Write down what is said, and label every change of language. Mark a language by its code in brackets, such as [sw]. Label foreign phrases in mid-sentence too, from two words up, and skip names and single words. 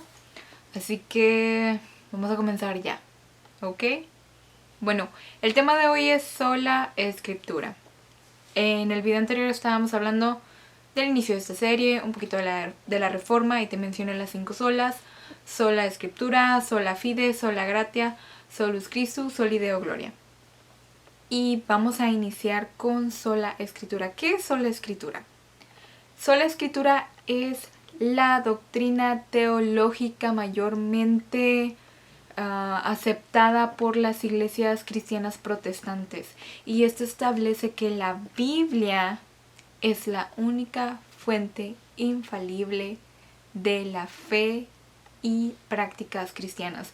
[es] Así que vamos a comenzar ya, ¿ok? Bueno, el tema de hoy es sola escritura. En el video anterior estábamos hablando del inicio de esta serie, un poquito de la Reforma, y te mencioné las 5 solas: sola escritura, [la] sola fide, sola gratia, solus Christus, soli Deo gloria. [es] Y vamos a iniciar con sola escritura. ¿Qué es sola escritura? Sola escritura es la doctrina teológica mayormente aceptada por las iglesias cristianas protestantes, y esto establece que la Biblia es la única fuente infalible de la fe y prácticas cristianas.